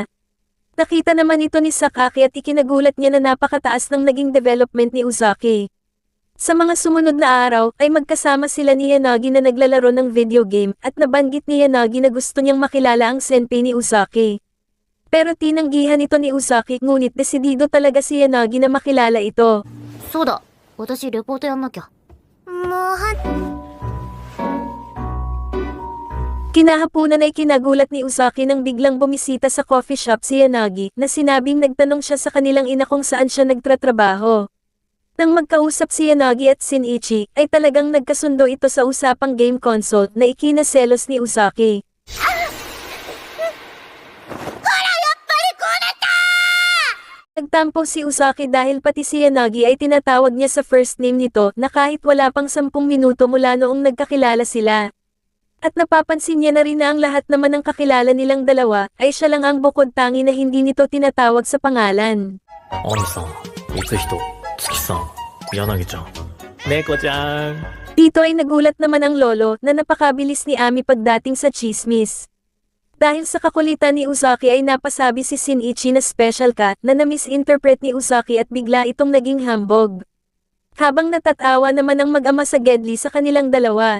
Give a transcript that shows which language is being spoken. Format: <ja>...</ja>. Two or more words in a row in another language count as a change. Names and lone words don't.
<tl>Nakita naman ito ni Sakaki at ikinagulat niya na napakataas ng naging development ni Uzaki. Sa mga sumunod na araw ay magkasama sila ni Yanagi na naglalaro ng video game at nabanggit ni Yanagi na gusto niyang makilala ang senpai ni Uzaki. Pero tinanggihan ito ni Uzaki ngunit desidido talaga si Yanagi na makilala ito.</tl> <ja>そうだ私レポートやんなきゃもう</ja> <tl>Kinahapunan ay kinagulat ni Uzaki nang biglang bumisita sa</tl> <en>coffee shop</en> <tl>si Yanagi na sinabing nagtanong siya sa kanilang ina kung saan siya nagtratrabaho. Nang magkausap si Yanagi at Shinichi ay talagang nagkasundo ito sa usapang</tl> <en>game console</en> <tl>na ikinaselos ni Uzaki. Nagtampo si Uzaki dahil pati si Yanagi ay tinatawag niya sa</tl> <en>first name</en> <tl>nito na kahit wala pang 10 minuto mula noong nagkakilala sila. At napapansin niya na rin na ang lahat naman ng kakilala nilang dalawa ay siya lang ang bukod tangi na hindi nito tinatawag sa pangalan.</tl> <ja>アミさん、光人、月さん、柳ちゃん、猫ちゃん。</ja> <tl>Dito ay nagulat naman ang lolo na napakabilis ni Ami pagdating sa chismis. Dahil sa kakulitan ni Uzaki ay napasabi si Shinichi na special ka na na-misinterpret ni Uzaki at bigla itong naging hambog. Habang natatawa naman ang mag-ama sa Gedli sa kanilang dalawa.</tl>